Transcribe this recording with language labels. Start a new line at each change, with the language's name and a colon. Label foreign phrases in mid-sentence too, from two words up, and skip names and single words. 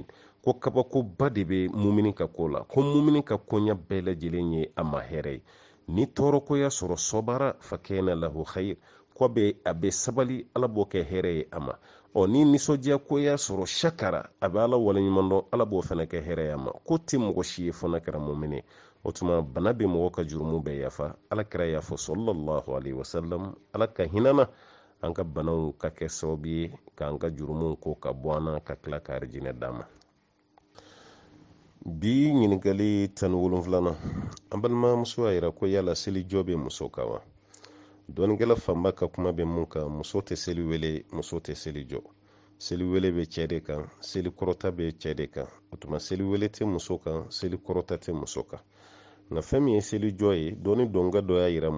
Bambara: ko kabakoba de bɛ mumini ka ko la ko mumini ka koɲɛ bɛɛ lajɛlen ye a ma hɛrɛ ye ni tɔɔrɔkoya sɔrɔ
Arabic: صبر فكان له
Bambara: khayr ko a bɛ sabali ala b'o kɛ hɛrɛ ye a ma ni nisɔndiya koya sɔrɔ sakara a bɛ ala waleɲuman dɔn ala b'o fana kɛ hɛrɛ ye a ma ko tɛ mɔgɔ si ye fana kɛra mumini o tuma bana bɛ mɔgɔ ka jurumu bɛɛ yafa ala kɛra y'a fɔ
Arabic: صلى الله عليه وسلم
Bambara: ala ka hinana an ka banaw ka kɛ sababu ye k'an ka jurumu ko ka bɔ an na ka tila ka arijinɛ d'a ma bi ɲininkali 17 an balimamuso y'a yira ko yala seli jɔ bɛ muso kan wa dɔɔnikɛla fanba ka kuma bɛ mun kan muso tɛ seli wele muso tɛ seli jɔ seli wele bɛ cɛ de kan seli kɔrɔta bɛ cɛ de kan o tuma seli wele tɛ muso kan seli kɔrɔta tɛ muso kan nka fɛn min ye seli jɔ ye dɔɔni dɔnka dɔ y'a yira